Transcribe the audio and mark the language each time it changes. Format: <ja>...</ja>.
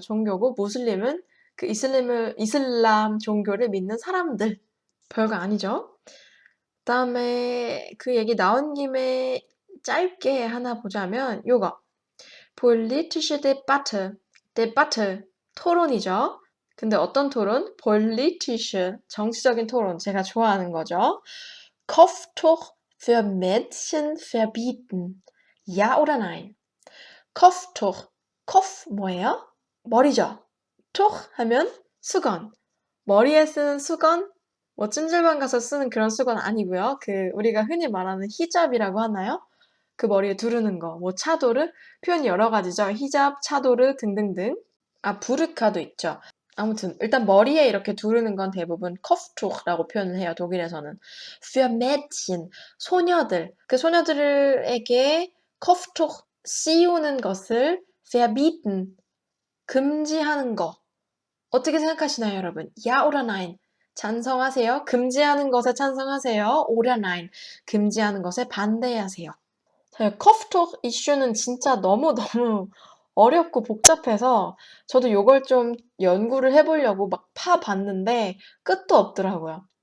<ko>종교고 무슬림은 그 이슬람 종교를 믿는 사람들. 별거 아니죠? 그다음에 그 얘기 나온 김에 짧게 하나 보자면 요거</ko> <de>politische Debatte,</de> <ko>토론이죠. 근데 어떤 토론? politische, 정치적인 토론. 제가 좋아하는 거죠.</ko> <de>Kopftuch für Mädchen verbieten. Ja oder nein? Kopftuch. Kopf</de> <ko>뭐예요? 머리죠. Tuch 하면 수건. 머리에 쓰는 수건, 뭐 찜질방 가서 쓰는 그런 수건 아니고요. 그 우리가 흔히 말하는 히잡이라고 하나요? 그 머리에 두르는 거, 뭐 차도르, 표현이 여러 가지죠. 히잡, 차도르 등등등. 아, 부르카도 있죠. 아무튼 일단 머리에 이렇게 두르는 건 대부분 Kopftuch라고 표현을 해요. 독일에서는.</ko> <de>Für Mädchen,</de> <ko>소녀들. 그 소녀들에게 Kopftuch 씌우는 것을 verbieten, 금지하는 거. 어떻게 생각하시나요, 여러분?</ko> <de>Ja oder nein?</de> <ko>찬성하세요? 금지하는 것에 찬성하세요?</ko> <de>Oder nein?</de> <ko>금지하는 것에 반대하세요? 커프톡 이슈는 진짜 너무너무 어렵고 복잡해서 저도 요걸 좀 연구를 해보려고 막 파봤는데 끝도 없더라고요.</ko>